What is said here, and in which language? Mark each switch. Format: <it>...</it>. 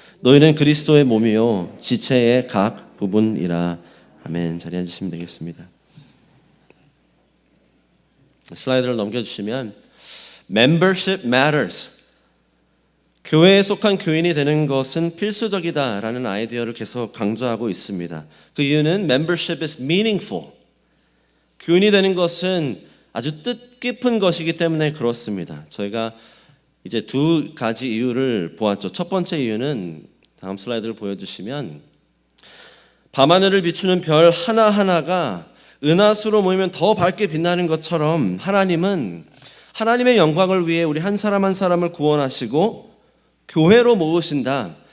<ko>너희는 그리스도의 몸이요 지체의 각 부분이라. 아멘. 자리에 앉으시면 되겠습니다. 슬라이드를 넘겨주시면</ko> <en>Membership matters.</en> <ko>교회에 속한 교인이 되는 것은 필수적이다라는 아이디어를 계속 강조하고 있습니다. 그 이유는</ko> <en>Membership is meaningful.</en> <ko>교인이 되는 것은 아주 뜻깊은 것이기 때문에 그렇습니다. 저희가 이제 두 가지 이유를 보았죠. 첫 번째 이유는 다음 슬라이드를 보여주시면 밤하늘을 비추는 별 하나하나가 은하수로 모이면 더 밝게 빛나는 것처럼 하나님은 하나님의 영광을 위해 우리 한 사람 한 사람을 구원하시고 교회로 모으신다.</ko>